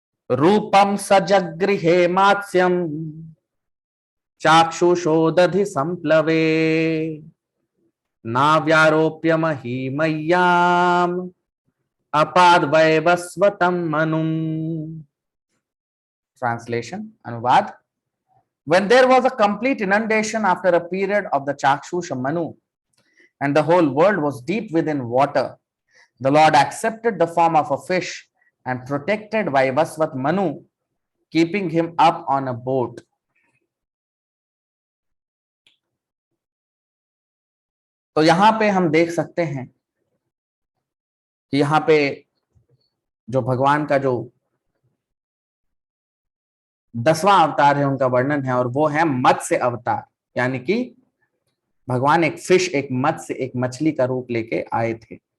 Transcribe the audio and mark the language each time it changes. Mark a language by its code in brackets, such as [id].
[sa] रूपम सजगृहे मात्स्यम चाक्षुषो दधि संप्लवे नाव्यारोप्य महीमय्याम अपाद वैवस्वतम मनुम। [hi] ट्रांसलेशन, अनुवाद। [en] When there was a complete inundation after a period of the Chakshusha Manu, and the whole world was deep within water, the Lord accepted the form of a fish and protected Vaivasvat Manu, keeping him up on a boat. [hi] तो यहां पे हम देख सकते हैं कि यहां पे जो भगवान का जो 10वां अवतार है उनका वर्णन है, और वो है मत्स्य अवतार, यानी कि भगवान एक फिश, एक मत्स्य, एक मछली का रूप लेके आए थे।